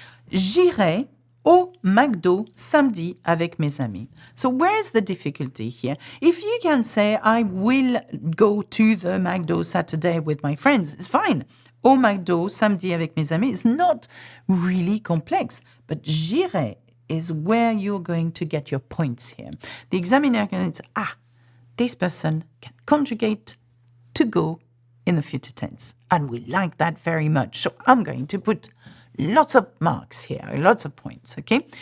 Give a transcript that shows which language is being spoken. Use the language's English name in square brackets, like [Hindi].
[French] J'irai au McDo samedi avec mes amis. [English] So where is the difficulty here? If you can say, I will go to the McDo Saturday with my friends, it's fine. [French] Au McDo samedi avec mes amis [English] is not really complex. But j'irai is where you're going to get your points here. The examiner can say, this person can conjugate to go in the future tense. And we like that very much. So I'm going to put lots of marks here, lots of points, okay?